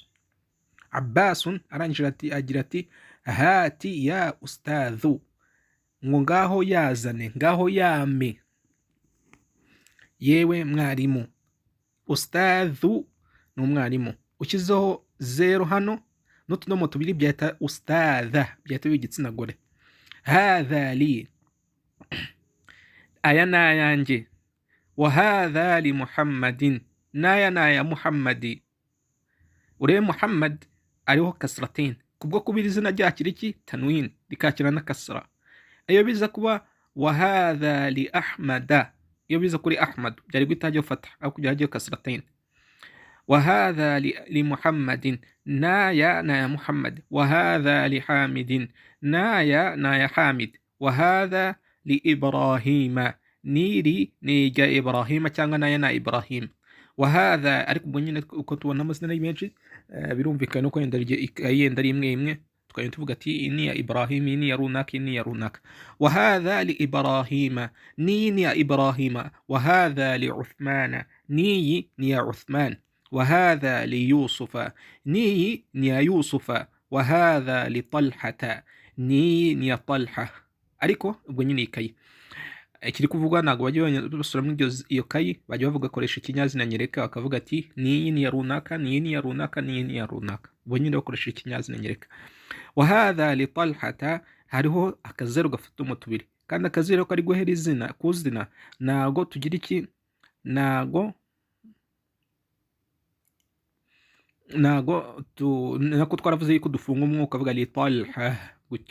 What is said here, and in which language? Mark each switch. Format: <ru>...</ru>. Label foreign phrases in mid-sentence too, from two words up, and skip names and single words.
<rw>Abbasun arangije agira ati</rw> <ar>هات يا أستاذ,</ar> <rw>ngo ngaho yazane, ngaho yame, yewe mwarimu. Ustadhu ni umwarimu, ushyizeho 0 hano n'utudomo tubiri byahita ustadha, byahita b'igitsina gore.</rw> <ar>هذا لي,</ar> <rw>aya nayanjye.</rw> <ar>وهذا لمحمد,</ar> <rw>naya naya Muhammadi. Urebe Muhammad ariho kasratain, kubwo kubira izina ryakira iki tanwin, rikakira na kasra. Iyo biza kuba</rw> <ar>وهذا لأحمد,</ar> <rw>iyo biza kuri Ahmad byari gutajya fatha aho kujya hajya kasratain.</rw> <ar>وهذا لمحمد,</ar> <rw>naya naya Muhammad.</rw> <ar>وهذا لحامد,</ar> <rw>naya naya Hamid.</rw> <ar>وهذا لإبراهيم,</ar> <rw>niri niga Ibrahima cyangwa naya na Ibrahim.</rw> <ar>وهذا,</ar> <rw>ariko ubwo nyine uko tubona amazina ari menshi, birumvikana uko yenda ari imwe imwe, tukajya tuvuga ati iyi ni ya Ibrahim, iyi ni ya runaka, iyi ni ya runaka.</rw> <ar>وهذا لإبراهيم,</ar> <rw>ni ya Ibrahima.</rw> <ar>وهذا لعثمان,</ar> <rw>ni ya Uthman.</rw> <ar>وهذا ليوسف,</ar> <rw>ni ya Yusufa.</rw> <ar>وهذا لطلحة,</ar> <rw>ni ya Talha. Ariko ubwo nyine ikayi ikiri kuvugwa ntabwo bajya basubiramo iyo kayi, bajya bavuga koresha ikinyazina nyereka, bakavuga ati niyi ni ya runaka, niyi ni ya runaka, niyi ni ya runaka, bo nyine bakoresha ikinyazina nyereka.</rw> <ar>وهذا لطلحة,</ar> <rw>hariho akazeru gafite umutubiri, kandi akazeru ko ari guhera izina ku zina, ntago tugira iki, nako twaravuze yuko dufunga umwuka uvuga li Talha gutyo.</rw>